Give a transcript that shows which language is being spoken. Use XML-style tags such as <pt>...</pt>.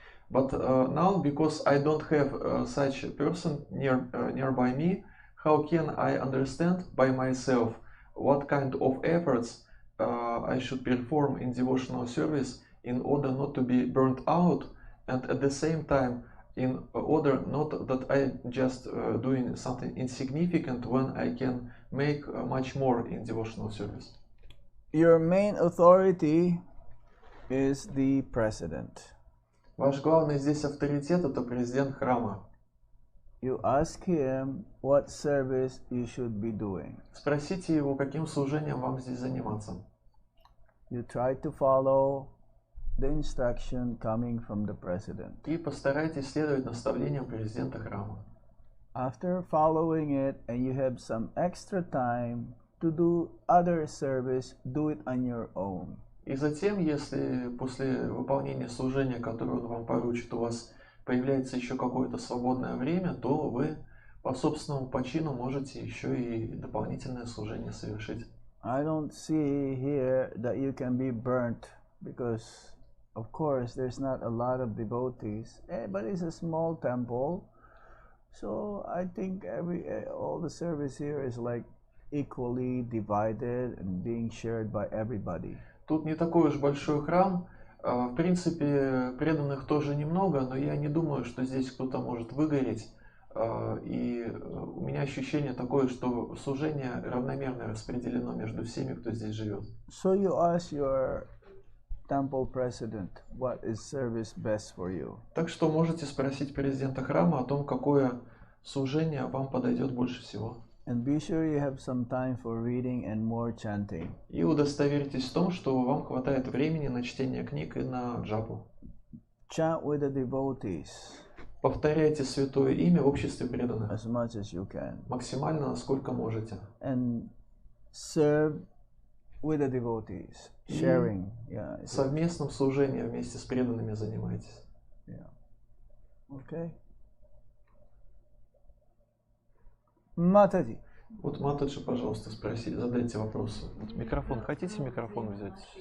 <en>But now, because I don't have such a person nearby me, how can I understand by myself what kind of efforts I should perform in devotional service in order not to be burnt out, and at the same time in order not that I just doing something insignificant when I can make much more in devotional service. Your main authority is the president.</en> <ru>Ваш главный здесь авторитет — это президент храма.</ru> <en>You ask him what service you should be doing.</en> <ru>Спросите его, каким служением вам здесь заниматься.</ru> <en>You try to follow the instruction coming from the president.</en> <ru>И постарайтесь следовать наставлениям президента храма.</ru> <en>After following it and you have some extra time to do other service, do it on your own.</en> <ru>И затем, если после выполнения служения, которое он вам поручит, у вас появляется еще какое-то свободное время, то вы по собственному почину можете еще и дополнительное служение совершить.</ru> <en>I don't see here that you can be burnt because, of course, there's not a lot of devotees, but it's a small temple. So I think all the service here is like equally divided and being shared by everybody.</en> <ru>Тут не такой уж большой храм. В принципе, преданных тоже немного, но я не думаю, что здесь кто-то может выгореть. И у меня ощущение такое, что служение равномерно распределено между всеми, кто здесь живет.</ru> <en>So you ask your temple president what is service best for you.</en> <ru>Так что можете спросить президента храма о том, какое служение вам подойдет больше всего.</ru> <en>And be sure you have some time for reading and more chanting.</en> <ru>И удостоверьтесь в том, что вам хватает времени на чтение книг и на джапу.</ru> <en>Chant with the devotees.</en> <ru>Повторяйте святое имя в обществе преданных.</ru> <en>As much as you can.</en> <ru>Максимально, насколько можете.</ru> <en>And serve with the devotees. Sharing. Yeah.</en> <ru>Совместном служении вместе с преданными занимайтесь.</ru> <en>Yeah. Okay.</en> <ru>Матаджи. Вот Матаджи, пожалуйста, задайте вопросы. Вот микрофон. Хотите микрофон взять?</ru>